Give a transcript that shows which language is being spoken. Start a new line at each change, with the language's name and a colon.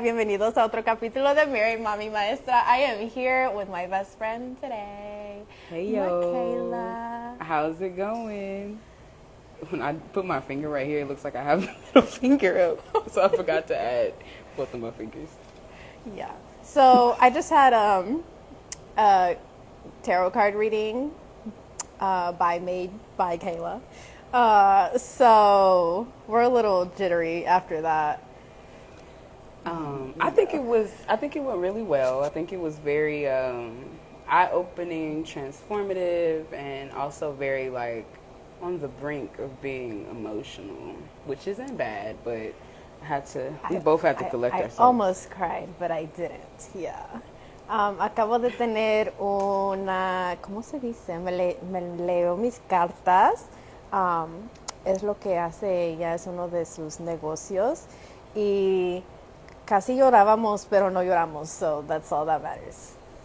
Spanish: Bienvenidos a otro capítulo de Married.Mommy.Maestra.
English: I am here with my best friend today. Hey, yo. Meccala. How's it going? When I put my finger right here, it looks like I have a little finger up. So I forgot to add both of my fingers. Yeah. So I just had a tarot card reading made by Kayla. So we're a little jittery after that. I think it went really well. I think it was very eye-opening, transformative, and also very like on the brink of being emotional, which isn't bad, but we both had to collect ourselves. I almost cried, but I didn't. Yeah.
Spanish: Acabo de tener una, ¿cómo se dice? Me leo mis cartas. Es lo que hace ella, es uno de sus negocios y casi llorábamos, pero no lloramos,
English: so that's all that matters.